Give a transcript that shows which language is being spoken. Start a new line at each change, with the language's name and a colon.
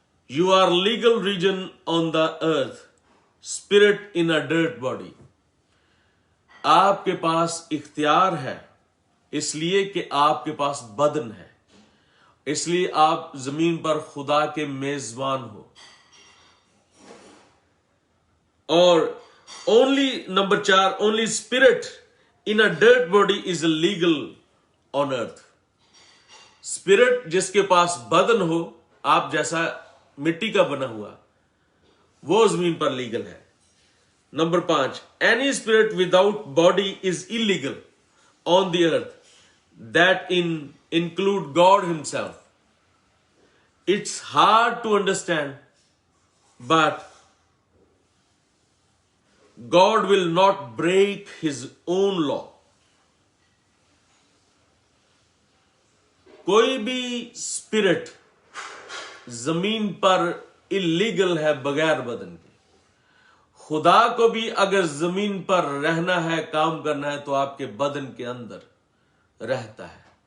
English: You are legal region on the earth, spirit in a dirt body.
Hindi: आपके पास इख्तियार है इसलिए कि आपके पास बदन है, इसलिए आप जमीन पर खुदा के मेजबान हो. और
English: Number 4, only spirit in a dirt body is illegal on earth.
Hindi: Spirit जिसके पास बदन हो, आप जैसा मिट्टी का बना हुआ, वो जमीन पर लीगल है.
English: Number 5, any spirit without body is illegal on the earth, that include God himself. It's hard to understand, but God will not break his own law.
Hindi: कोई भी स्पिरिट जमीन पर इलीगल है बगैर बदन के. खुदा को भी अगर जमीन पर रहना है, काम करना है, तो आपके बदन के अंदर रहता है.